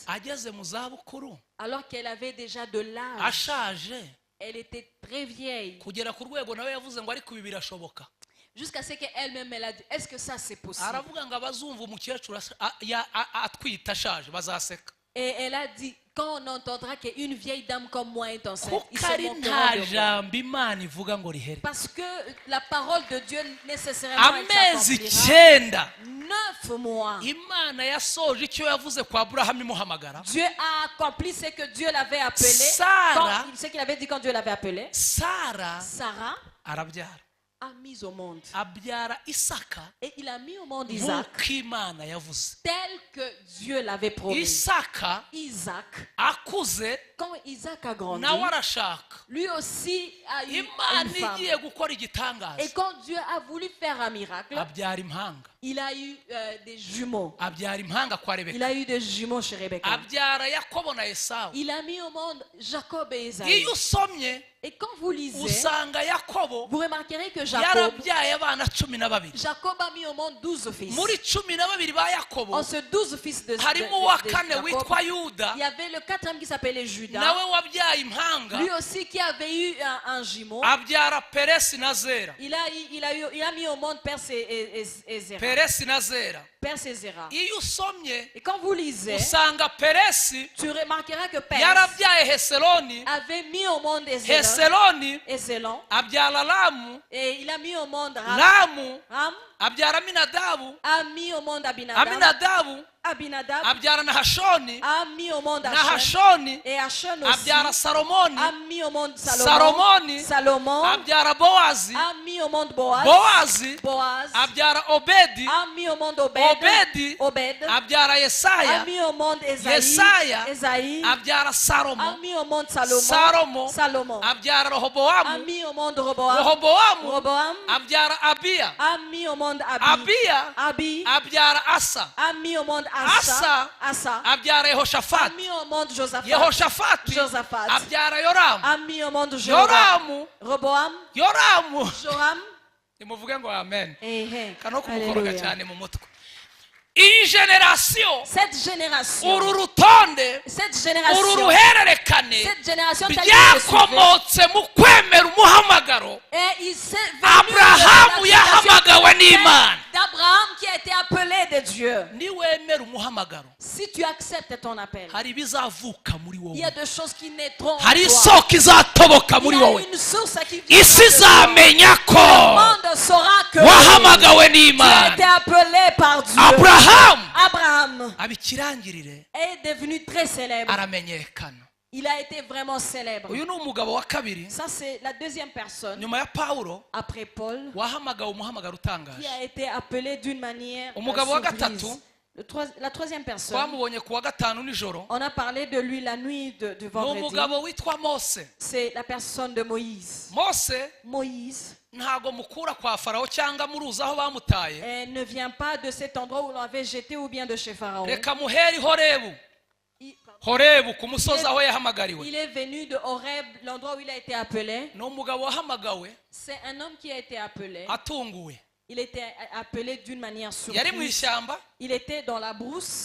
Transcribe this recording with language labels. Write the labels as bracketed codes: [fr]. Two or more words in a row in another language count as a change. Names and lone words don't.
[rw] ageze mu zabukuru [fr] alors qu'elle avait déjà de l'âge? [rw] ashaje? [fr] Elle était très vieille. [rw] kugera ku rwego nawe yavuze ngo ariko ibi birashoboka. [fr] Jusqu'à ce qu'elle-même, elle a dit, est-ce que ça c'est possible? [rw] Aravuga ngo abazumva umukecuru atwita ashaje bazaseka. [fr] Et elle a dit, quand on entendra qu'une vieille dame comme moi est enceinte, ils [rw] kuko [fr] se [rw] ari [fr] moqueront [rw] nta [fr] de moi. [rw] jambo Imana ivuga ngo rihere. [fr] Parce que la parole de Dieu nécessairement elle [rw] Amezi [fr] s'accomplira. [rw] 9 [fr] 9 mois. [rw] Imana yasoje icyo yavuze kwa Aburahamu imuhamagara. [fr] Dieu a accompli ce que Dieu l'avait appelé. [rw] Sarah, [fr] Ce qu'il avait dit quand Dieu l'avait appelé. [rw] Sara [fr] Sarah [rw] arabyara. [fr] a mis au monde. [rw] Abyara Isaka [fr] Et il a mis au monde Isaac [rw] nk'uko Imana yavuze. [fr] tel que Dieu l'avait promis. [rw] Isaka [fr] Isaac, [rw] akuze [fr] quand Isaac a grandi, [rw] nawe arashaka. [fr] lui aussi a eu [rw] Imana [fr] une femme. [rw] igiye gukora igitangaza [fr] Et quand Dieu a voulu faire un miracle, [rw] abyara impanga. [fr] il a eu des jumeaux. [rw] Abyara impanga kwa [fr] Il [rw] Rebeka. [fr] a eu des jumeaux chez Rebecca. [rw] Abyara Yakobo na Esawu. [fr] Il a mis au monde Jacob et Esaü. [rw] Iyo usomye [fr] Et quand vous lisez, [rw] usanga Yakobo [fr] vous remarquerez que Jacob [rw] yarabyaye abana 12. [fr] a mis au monde 12 fils. [rw] Muri 12 ba Yakobo [fr] En ce 12 fils de [rw] harimo uwa [fr] de [rw] kane [fr] Jacob, [rw] witwa Yuda, [fr] il y avait le quatrième qui s'appelait Judas. [rw] nawe wabyaye impanga. [fr] Lui aussi qui avait eu un jumeau. [rw] Abyara Peresi na Zera. [fr] Il a mis au monde Perse et Zéra. [rw] Peresi na Zera. [fr] Perse et Zéra. [rw] Iyo usomye [fr] Et quand vous lisez, [rw] usanga Peresi [fr] tu remarqueras que Perse [rw] yarabyaye Heseloni. [fr] avait mis au monde Ezélon. [rw] Heseloni [fr] Ezélon. [rw] abyara Lamu. [fr] Et il a mis au monde Ram. [rw] Lamu [fr] Ram [rw] abyara Aminadabu. [fr] a mis au monde Abinadab. [rw] Aminadabu [fr] Abinadab [rw] abyara Nahashoni. [fr] a mis au monde Hachon. [rw] Nahashoni [fr] Et Hachon aussi [rw] abyara Salomoni. [fr] a mis au monde Salomon. [rw] Salomoni [fr] Salomon [rw] abyara Boazi. [fr] a mis au monde Boaz. [rw] Boazi [fr] Boaz [rw] abyara Obedi. [fr] a mis au monde Obed. [rw] Obedi [fr] Obed [rw] abyara [fr] a [rw] Yesaya. [fr] mis au monde Esaïe. [rw] Yesaya [fr] Esaïe [rw] abyara [fr] a [rw] Salomo. [fr] mis au monde Salomon. [rw] Salomo [fr] Salomon [rw] abyara [fr] a [rw] Rehobowamu. [fr] mis au monde Roboam. [rw] Rehobowamu [fr] Roboam [rw] abyara Abiya. [fr] a mis au monde Abi. [rw] Abiya [fr] Abi [rw] abyara Asa. [fr] a mis au monde Asa. Asa [rw] abyara [fr] a [rw] Yehoshafati. [fr] mis au monde Josaphat. [rw] Yehoshafati [fr] Josaphat [rw] abyara Yoramu. [fr] a mis au monde Joram. [rw] Yoramu [fr] Roboam, [rw] Yoramu [fr] Joram. [rw] nimuvuge ngo amen. Kano kumukoroga [fr] Alléluia. [rw] cyane mu mutwe. Iyi generation [fr] Cette génération, [rw] uru rutonde [fr] cette [rw] uru [fr] génération, [rw] ruhererekane [fr] cette génération telle que je suivais, [rw] byakomotse mu kwemera umuhamagaro [fr] et il s'est venu [rw] Aburahamu [fr] de la [rw] yahamagawe n'Imana. [fr] d'Abraham qui a été appelé de Dieu. [rw] Niwemera umuhamagaro [fr] Si tu acceptes ton appel, [rw] hari ibizavuka muri [fr] il y a [rw] wowe, [fr] des choses qui naîtront en [rw] hari [fr] toi. [rw] isoko izatoboka muri [fr] Il y a [rw] wowe. [fr] une source qui vient [rw] Isi [fr] de toi. [rw] izamenya ko [fr] Le monde saura que [rw] wahamagawe [fr] tu as [rw] n'Imana. [fr] été appelé par Dieu. [rw] Aburahamu [fr] Abraham [rw] abikirangirire [fr] est devenu très célèbre. [rw] aramenyekana. [fr] Il a été vraiment célèbre. [rw] Uyu ni umugabo wa kabiri [fr] Ça, c'est la deuxième personne, [rw] nyuma ya Pawulo [fr] après Paul, [rw] wahamagawe umuhamagaro [fr] qui [rw] utangaje. [fr] a été appelé d'une manière [rw] Umugabo wa [fr] surprise. [rw] gatatu, [fr] La troisième personne, [rw] twamubonye ku wa gatanu nijoro, [fr] on a parlé de lui la nuit du [rw] ni [fr] vendredi. [rw] umugabo witwa Mose. [fr] C'est la personne de Moïse. [rw] Mose [fr] Moïse [rw] ntago mukura kwa Farawo cyangwa muruzi aho bamutaye. [fr] ne vient pas de cet endroit où l'on avait jeté ou bien de chez Pharaon. [rw] Reka muheri Horebu. [fr] Il, [rw] Horebu ku musozi aho yahamagariwe. [fr] il est venu de Horeb, l'endroit où il a été appelé. [rw] Ni umugabo wahamagawe [fr] C'est un homme qui a été appelé. [rw] atunguwe. [fr] Il était appelé d'une manière [rw] Yari mu [fr] surprise. [rw] ishyamba [fr] Il était dans la brousse.